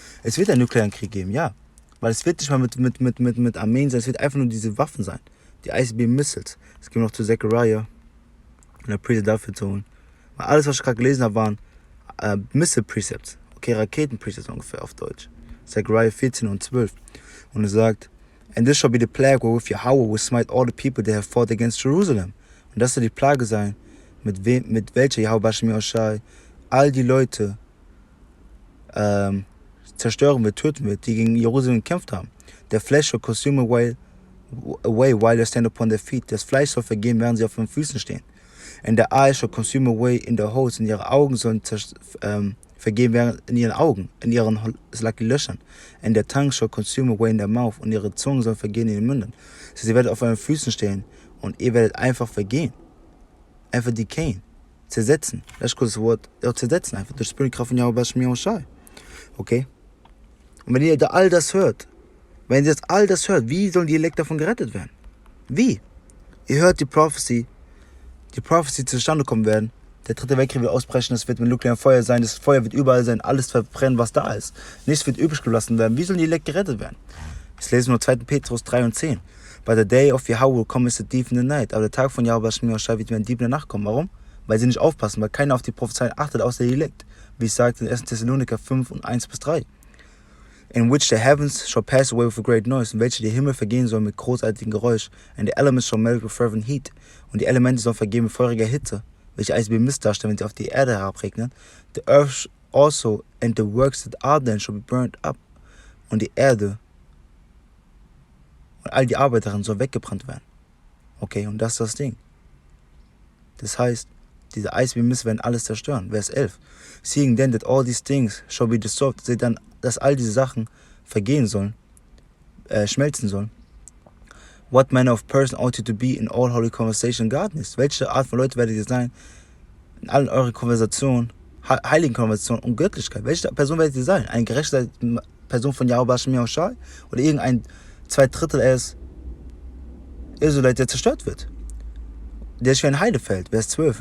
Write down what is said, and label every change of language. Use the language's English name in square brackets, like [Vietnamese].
[German] Es wird einen nuklearen Krieg geben, ja. Weil es wird nicht mal mit Armeen sein, es wird einfach nur diese Waffen sein. Die ICBM-Missiles. Es gibt noch zu Zechariah und der Preset dafür zu holen. Weil alles, was ich gerade gelesen habe, waren Missile-Precepts. Okay, Raketen-Precepts ungefähr auf Deutsch. Zechariah 14 und 12. Und es sagt, [English] and this shall be the plague wherewith Yahweh will smite all the people that have fought against Jerusalem. [German] Und das soll die Plage sein, mit welcher Yahweh all die Leute zerstören wird, töten wird, die gegen Jerusalem gekämpft haben. [English] The flesh shall consume away while they stand upon their feet. [German] Das Fleisch soll vergehen, während sie auf den Füßen stehen. [English] And the eyes shall consume away in their holes. [German] Und ihre Augen sollen vergehen während in ihren Augen, in ihren Löchern. [English] And their tongue shall consume away in their mouth. [German] Und ihre Zungen sollen vergehen in den Mündern. Also sie werden auf euren Füßen stehen und ihr werdet einfach vergehen. Einfach decayen. Zersetzen. Das ist kurz das Wort. Ja, zersetzen einfach. Durch die Kraft von YAHAWASHI. Okay? Und wenn ihr da all das hört, wie sollen die Elekt davon gerettet werden? Wie? Ihr hört die Prophecy zustande kommen werden. Der dritte Weltkrieg wird ausbrechen, es wird mit nuklearem Feuer sein, das Feuer wird überall sein, alles verbrennen, was da ist. Nichts wird übrig gelassen werden. Wie sollen die Elekt gerettet werden? Jetzt lesen wir 2. Petrus 3 und 10. [English] But the day of Yahweh will come as a thief in the night. [German] Aber der Tag von YAHAWASHI wird wie ein Dieb in der Nacht kommen. Warum? Weil sie nicht aufpassen, weil keiner auf die Prophezeien achtet, außer die Elekt. Wie es sagt in 1. Thessaloniker 5 und 1-3. [English] In which the heavens shall pass away with a great noise, [German] in welche die Himmel vergehen sollen mit großartigem Geräusch, [English] and the elements shall melt with fervent heat, [German] und die Elemente sollen vergehen mit feuriger Hitze, welche Eis wie Mist darstellen, wenn sie auf die Erde herabregnen. [English] The earth also and the works that are then shall be burnt up, [German] und die Erde und all die Arbeiterinnen sollen weggebrannt werden. Okay, und das ist das Ding. Das heißt, diese Eis wie Mist werden alles zerstören. Vers 11. [English] Seeing then that all these things shall be dissolved, [German] seht dann, dass all diese Sachen vergehen sollen, schmelzen sollen. [English] What manner of person ought you to be in all holy conversation godliness? [German] Welche Art von Leute werdet ihr sein in allen euren Konversationen, heiligen Konversationen und Göttlichkeit? Welche Person werdet ihr sein? Eine gerechte Person von YAHWASHI oder irgendein 2/3 Israelite, der zerstört wird? Der ist wie ein Heidefeld. Vers 12.